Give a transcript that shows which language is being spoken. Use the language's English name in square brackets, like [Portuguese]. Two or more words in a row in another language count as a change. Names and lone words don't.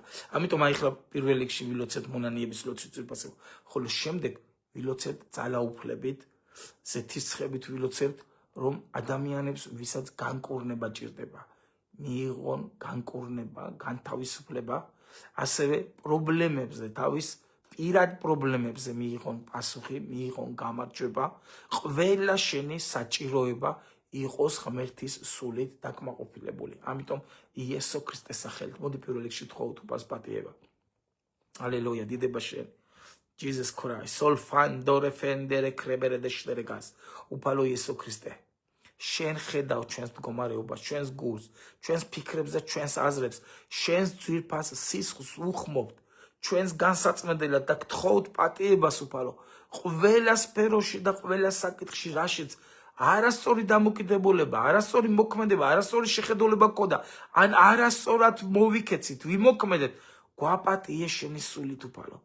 [Georgian] ამიტომ აი ხლა პირველ რიგში ვილოცეთ მონანიების ლოცვით ვიფასებ, ხოლო შემდეგ ვილოცეთ ძალაუფლებით, ზეთისცხებით ვილოცებთ, რომ ადამიანებს ვისაც განკურნება ჭირდება, მიიღონ განკურნება, განთავისუფლება, ასევე პრობლემებზე, თავის პირად პრობლემებზე მიიღონ პასუხი, მიიღონ გამარჯვება, ყველა შენი საჭიროება იყოს ღმერთის სულით დაკმაყოფილებული. ამიტომ იესო ქრისტეს სახელით მოდი პირველ რიგში თხოვოთ უფალს პატიება. Hallelujah, დიდება შენ. [English] Jesus Christ, sol fandore fendere crebere de შტერეგას. [Georgian] უფალო იესო ქრისტე. შენ ხედავ ჩვენს მდგომარეობას, ჩვენს გულს, ჩვენს ფიქრებს და ჩვენს აზრებს, შენს ძვირფას სისხლს უხმობთ, ჩვენს განსაწმენდელად და გთხოვთ პატიებას უფალო. ყველა სფეროში და ყველა საკითხში რაშიც არასწორი დამოკიდებულება, არასწორი მოქმედება, არასწორი შეხედულება გქონდა, ან არასწორად მოვიქეცით, ვიმოქმედეთ, გვაპატიე შენი სულით უფალო.